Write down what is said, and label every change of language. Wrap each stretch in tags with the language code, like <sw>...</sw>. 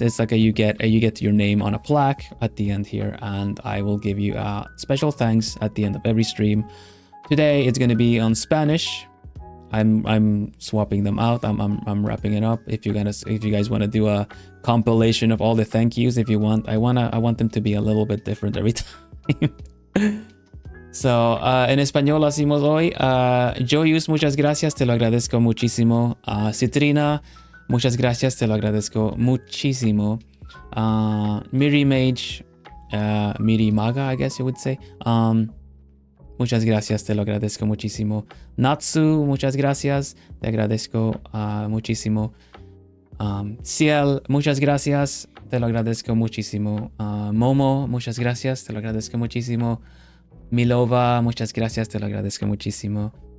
<en>It's you get your name on a plaque at the end here, and I will give you a special thanks at the end of every stream. Today it's going to be on Spanish. I'm swapping them out. I'm wrapping it up. If you guys want to do a compilation of all the thank yous, if you want, I want them to be a little bit different every time.</en> <es>So, en español hacemos hoy. Joyus, muchas gracias, te lo agradezco muchísimo. Citrina, muchas gracias, te lo agradezco muchísimo.</es> <en>Miri Mage, Miri Maga, I guess you would say.</en> <es>Muchas gracias, te lo agradezco muchísimo. Natsu, muchas gracias, te agradezco muchísimo. Ciel, muchas gracias, te lo agradezco muchísimo. Momo, muchas gracias, te lo agradezco muchísimo. Milova, muchas gracias, te lo agradezco muchísimo.</es>